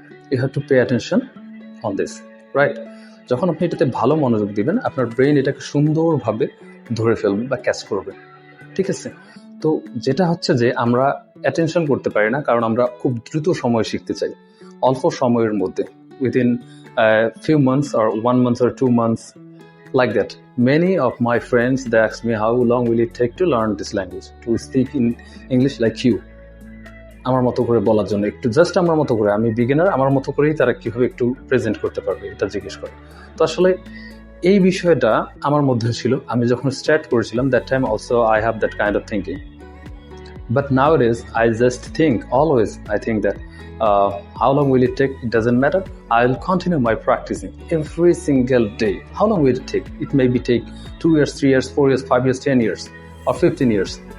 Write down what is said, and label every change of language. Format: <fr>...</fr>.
<en>You have to pay attention on this, right?</en> <bn>যখন আপনি এটাতে ভালো মনোযোগ দিবেন, আপনার ব্রেন এটাকে সুন্দরভাবে ধরে ফেলবে বা ক্যাচ করবে, ঠিক আছে? তো যেটা হচ্ছে যে আমরা অ্যাটেনশন করতে পারি না, কারণ আমরা খুব দ্রুত সময় শিখতে চাই, অল্প সময়ের মধ্যে,</bn> <en>Within few months or 1 month or 2 months, like that. Many of my friends, they ask me, how long will it take to learn this language, to speak in English like you?</en> <bn>আমার মতো করে বলার জন্য, একটু just আমার মতো করে, আমি বিগিনার, আমার মতো করেই তারা কীভাবে একটু প্রেজেন্ট করতে পারবে এটা জিজ্ঞেস করে। তো আসলে এই বিষয়টা আমার মধ্যে ছিল। আমি যখন স্টার্ট করেছিলাম,</bn> <en>That time also I have that kind of thinking, but nowadays I just think, always I think that how long will it take? It doesn't matter. I'll continue my practicing every single day. How long will it take? It may be take 2 years, 3 years, 4 years, 5 years, 10 years or 15 years.</en>